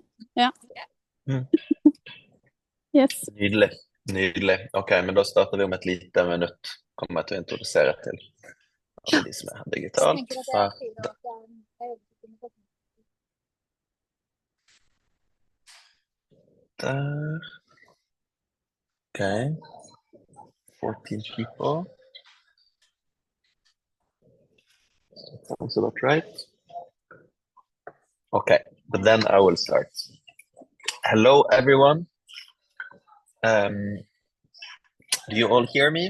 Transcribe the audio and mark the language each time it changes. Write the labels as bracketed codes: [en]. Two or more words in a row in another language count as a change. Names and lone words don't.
[no] Ja. Yes. Nydelig. Nydelig. Ok, men da starter vi om et lite minutt. Kommer jeg til å introdusere til alle de som er her digitalt. Der. [en] Ok. 14 people. Sounds about right. Okay, but then I will start. Hello, everyone. Do you all hear me?